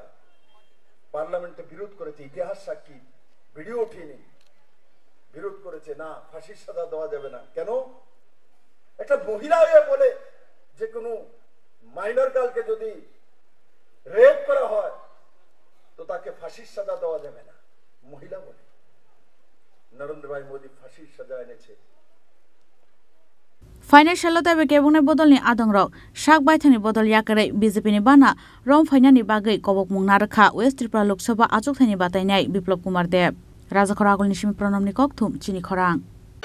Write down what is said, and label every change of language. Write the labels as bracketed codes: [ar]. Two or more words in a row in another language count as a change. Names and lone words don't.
[bn] পার্লামেন্টে বিরোধ করেছে ইতিহাস সাক্ষী ভিডিও উঠিয়ে বিরোধ করেছে না ফাঁসির সাজা দেওয়া যাবে না কেন একটা মহিলা হয়ে বলে যে কোনো মাইনর গার্লকে যদি রেপ করা হয় তো তাকে ফাঁসির সাজা দেওয়া যাবে না মহিলা বলে নরেন্দ্র ভাই মোদী ফাঁসির সাজা এনেছে [trp] फाइनान्सियल ताबे केबुंगनाय बदलनि आदंरक शाक बायथानि बदल याकरै बीजेपी नि बाना रम फाइनानि बागै कबक मुंना रखा वेस्ट त्रिपुरा लोकसभा आचुकथानि बातायनाय बिप्लब कुमार देव राजाखरा आगलनि सिम प्रणमनि ककथुम चिनि खरां।